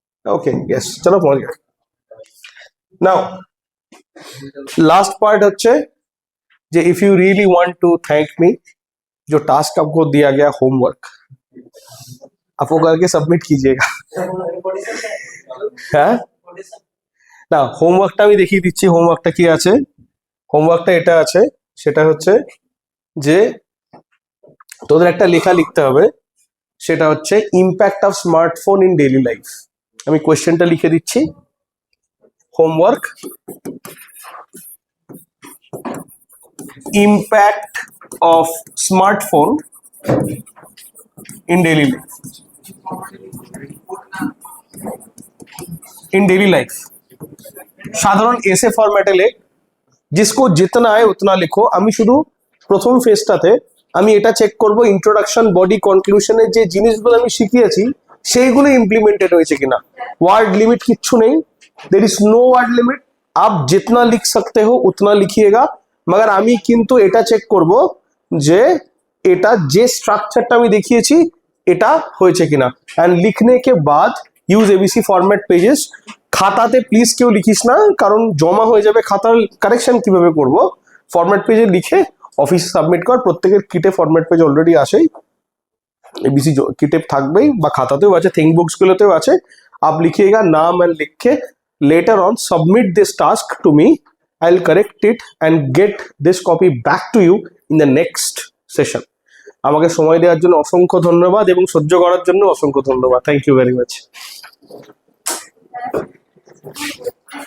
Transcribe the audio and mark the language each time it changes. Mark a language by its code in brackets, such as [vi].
[hi] Okay yes, चलो पहुंच गए। नाउ लास्ट पार्ट [bn] হচ্ছে যে [en] if you really want to thank me, [hi] जो टास्क आपको दिया गया होमवर्क, आप वो करके सबमिट कीजिएगा। [bn] হ্যাঁ, না হোমওয়ার্কটা আমি দেখিয়ে দিচ্ছি। হোমওয়ার্কটা কি আছে? হোমওয়ার্কটা এটা আছে, সেটা হচ্ছে যে তোদের একটা লেখা লিখতে হবে, সেটা হচ্ছে impact of smartphone in daily life. আমি কোয়েশ্চেনটা লিখে দিচ্ছি। Homework, [en] impact of smartphone in daily life. [bn] In daily life সাধারণ এসে ফরম্যাটে লেখ, [hi] जिसको जितना है उतना लिखो। [bn] আমি শুধু প্রথম ফেজটাতে আমি এটা চেক করব ইন্ট্রোডাকশন, বডি, কনক্লুশনের যে জিনিসগুলো আমি শিখিয়েছি সেইগুলো ইমপ্লিমেন্টেড হয়েছে কিনা। ওয়ার্ড লিমিট কিচ্ছু নেই, [en] there is no word limit, [hi] आप जितना लिख सकते हो उतना लिखिएगा। [bn] मगर আমি কিন্তু এটা চেক করব যে এটা যে স্ট্রাকচারটা আমি দেখিয়েছি এটা হয়েছে কিনা। এন্ড লিখনে के बाद ইউজ এবিসি ফরম্যাট পেজেস। খাতাতে প্লিজ কেউ লিখিস না, কারণ জমা হয়ে যাবে। খাতার কারেকশন কিভাবে করব, ফরম্যাট পেজে লিখে অফিসে সাবমিট কর। প্রত্যেকের কিটে ফরম্যাট পেজ অলরেডি আসেই, एबीसी किटे থাকবেই বা খাতাতেও আছে, थिंक बुक्स গুলোতেও আছে। [hi] आप लिखिएगा नाम एंड लिख के [en] later on submit this task to me, I'll correct it and get this copy back to you in the next session. [bn] আমাকে সময় দেওয়ার জন্য অসংখ্য ধন্যবাদ এবং সহ্য করার জন্য অসংখ্য ধন্যবাদ। Thank you very much.